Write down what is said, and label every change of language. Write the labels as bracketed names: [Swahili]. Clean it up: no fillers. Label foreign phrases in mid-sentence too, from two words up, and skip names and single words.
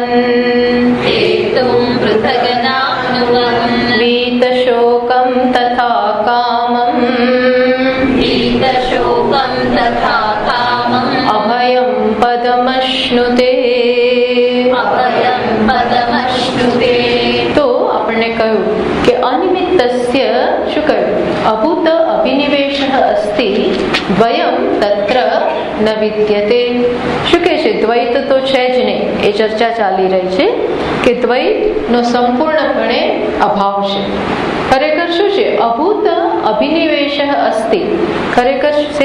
[Sanskrit] हेतुं पृथग्नाप्नुवन् वीतशोकं तथा कामम् वीतशोकं तथा कामम् अभयं पदमश्नुते अभयं पदमश्नुते। [Gujarati] તો આપણને કહ્યું કે અનિમિત્તસ્ય શું કહ્યું [Sanskrit] અભૂત અભિનિવેશ અસ્તિ દ્વયમ તત્ર ન વિદ્યતે [Gujarati] શું કહે છે દ્વૈત તો છે જ નહીં એ ચર્ચા ચાલી રહી છે કે દ્વૈતનો સંપૂર્ણપણે અભાવ છે ખરેખર શું છે [Sanskrit] અભૂત અભિનિવેશ અસ્તિ [Gujarati] ખરેખર સેજ